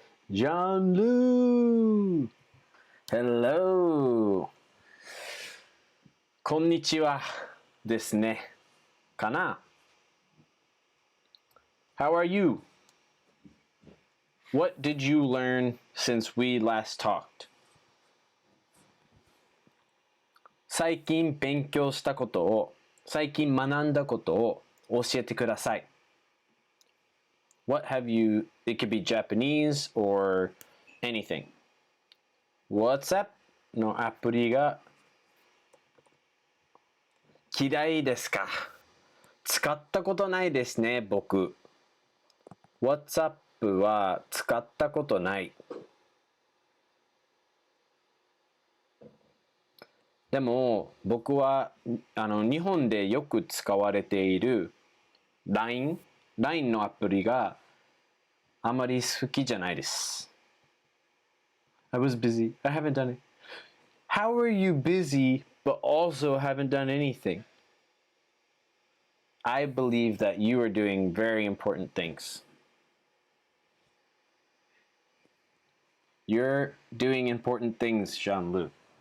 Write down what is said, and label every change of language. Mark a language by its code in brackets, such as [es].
[en] John Lu! Hello! [ja] こんにちはですね。かな? [en] How are you? What did you learn since we last talked? 最近勉強したことを、最近学んだことを教えてください。 What have you, it could be Japanese or anything. [ja] WhatsApp のアプリが嫌いですか？使ったことないですね、僕。WhatsApp は使ったことない。でも僕は日本でよく使われている LINE のアプリがあまり好きじゃないです。 [en] I was busy. I haven't done it. How are you busy but also haven't done anything? I believe that you are doing very important things. You're doing important things, Jean-Luc.